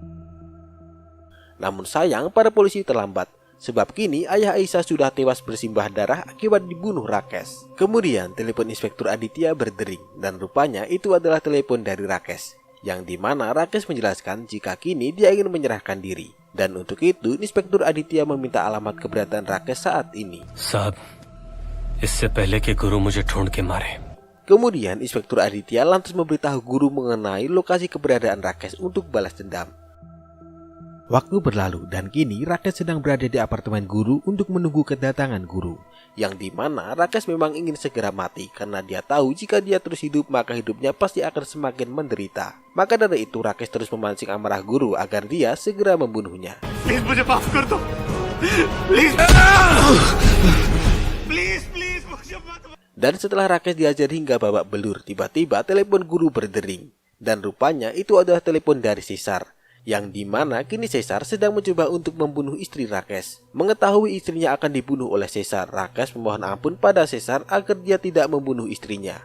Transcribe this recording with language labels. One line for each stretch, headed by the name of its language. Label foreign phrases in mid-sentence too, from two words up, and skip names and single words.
Indonesian: Namun sayang, para polisi terlambat, sebab kini ayah Aisyah sudah tewas bersimbah darah akibat dibunuh Rakesh. Kemudian telepon Inspektur Aditya berdering, dan rupanya itu adalah telepon dari Rakesh, yang dimana Rakesh menjelaskan jika kini dia ingin menyerahkan diri. Dan untuk itu, Inspektur Aditya meminta alamat keberadaan Rakesh saat ini.
Hindi: साहब, इससे पहले कि गुरु मुझे ढूंढ के मारे,
Indonesian: Kemudian Inspektur Aditya lantas memberitahu guru mengenai lokasi keberadaan Rakesh untuk balas dendam. Waktu berlalu dan kini Rakesh sedang berada di apartemen guru untuk menunggu kedatangan guru. Yang dimana Rakesh memang ingin segera mati karena dia tahu jika dia terus hidup maka hidupnya pasti akan semakin menderita. Maka dari itu Rakesh terus memancing amarah guru agar dia segera membunuhnya.
Hindi: प्लीज मुझे माफ कर दो
English: please please please
Hindi: मुझे मत
Indonesian: Dan setelah Rakesh diajar hingga babak belur, tiba-tiba telepon guru berdering. Dan rupanya itu adalah telepon dari Caesar, yang dimana kini Caesar sedang mencoba untuk membunuh istri Rakesh. Mengetahui istrinya akan dibunuh oleh Caesar, Rakesh memohon ampun pada Caesar agar dia tidak membunuh istrinya.